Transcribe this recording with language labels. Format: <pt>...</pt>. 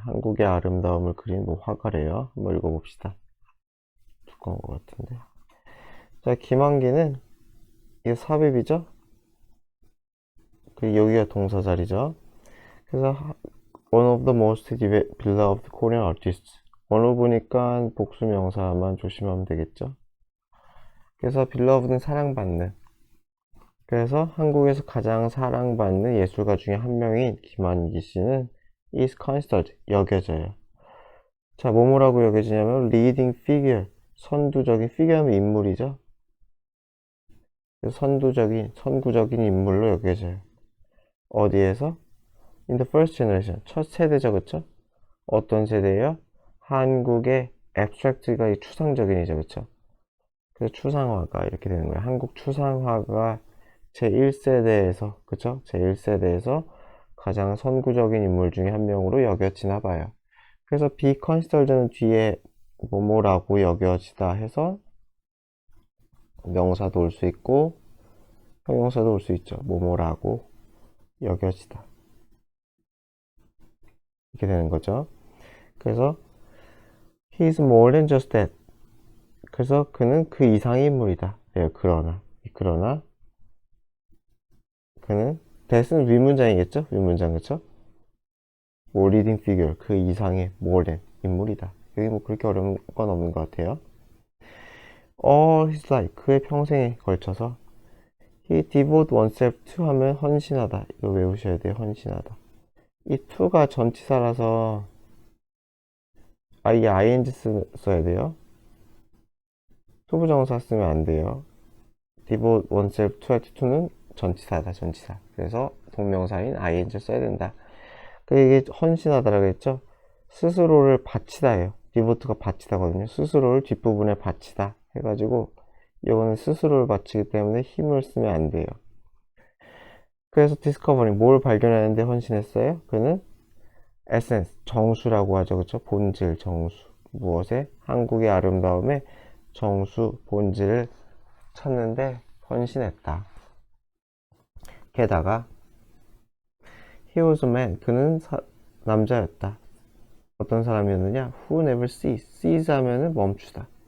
<ko>한국의 아름다움을 그린 화가래요. 한번 읽어봅시다. 두꺼운 것 같은데. 자, 김환기는, 이게 삽입이죠? 여기가 동사 자리죠? 그래서,</ko> <en>one of the most beloved Korean artists.</en> <ko>어느 분이니까 복수 명사만 조심하면 되겠죠? 그래서 beloved는 사랑받는. 그래서 한국에서 가장 사랑받는 예술가 중에 한 명인 김환기 씨는</ko> <en>is considered,</en> <ko>여겨져요. 자, 뭐뭐라고 여겨지냐면</ko> <en>leading figure,</en> <ko>선두적인 figure하면 인물이죠. 선구적인 인물로 여겨져요. 어디에서?</ko> <en>In the first generation,</en> <ko>첫 세대죠, 그쵸? 어떤 세대예요? 한국의 abstract가 추상적인이죠, 그쵸? 그래서 추상화가 이렇게 되는 거예요. 한국 추상화가 제1세대에서, 그쵸? 제1세대에서 가장 선구적인 인물 중에 한 명으로 여겨지나 봐요. 그래서 be considered는 뒤에 뭐뭐라고 여겨지다 해서 명사도 올 수 있고 형용사도 올 수 있죠. 뭐뭐라고 여겨지다. 이렇게 되는 거죠. 그래서</ko> <en>he is more than just that.</en> <ko>그래서 그는 그 이상의 인물이다. 그러나 그는 that은 위문장이겠죠? 위문장, 그쵸?</ko> <en>more leading figure,</en> <ko>그 이상의</ko> <en>more than</en> <ko>인물이다. 여기 뭐 그렇게 어려운 건 없는 것 같아요.</ko> <en>all his life,</en> <ko>그의 평생에 걸쳐서</ko> <en>he devote oneself to</en> <ko>하면 헌신하다. 이거 외우셔야 돼요. 헌신하다. 이 to가 전치사라서 이게 ing 써야 돼요. 투부정사 쓰면 안 돼요.</ko> <en>devote oneself to</en> <ko>할 때 to는 전치사다. 전치사. 그래서 동명사인 ing 써야 된다. 이게 헌신하다라고 했죠. 스스로를 바치다예요. devote가 바치다거든요. 스스로를 뒷부분에 바치다 해가지고 이거는 스스로를 바치기 때문에 힘을 쓰면 안 돼요. 그래서 discovering, 뭘 발견하는데 헌신했어요? 그는 essence, 정수라고 하죠. 그쵸? 본질, 정수. 무엇에? 한국의 아름다움의 정수, 본질을 찾는데 헌신했다. 게다가</ko> <en>he was a man,</en> <ko>그는 남자였다. 어떤 사람이었느냐?</ko> <en>who never cease</en> <ko>하면은 멈추다.</ko>